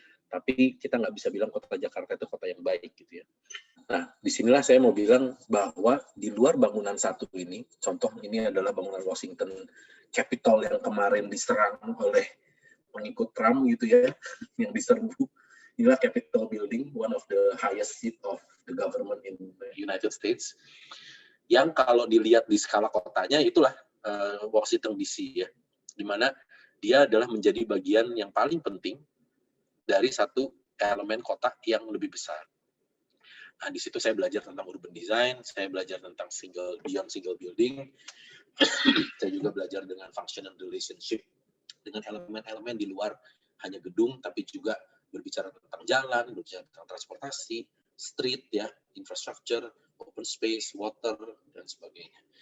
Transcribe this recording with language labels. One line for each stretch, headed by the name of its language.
Indonesian: Tapi kita nggak bisa bilang kota Jakarta itu kota yang baik gitu ya. Nah, disinilah saya mau bilang bahwa di luar bangunan satu ini, contoh ini adalah bangunan Washington Capitol yang kemarin diserang oleh pengikut Trump gitu ya, yang diserbu.
English: Inilah Capitol Building, one of the highest seat of the government in the United States.
Indonesian: Yang kalau dilihat di skala kotanya itulah Washington DC ya, di mana dia adalah menjadi bagian yang paling penting dari satu elemen kota yang lebih besar. Nah, di situ saya belajar tentang urban design, saya belajar tentang
English: beyond single building,
Indonesian: saya juga belajar dengan functional relationship dengan elemen-elemen di luar hanya gedung, tapi juga berbicara tentang jalan, berbicara tentang transportasi, street ya, infrastructure, open space, water, dan sebagainya.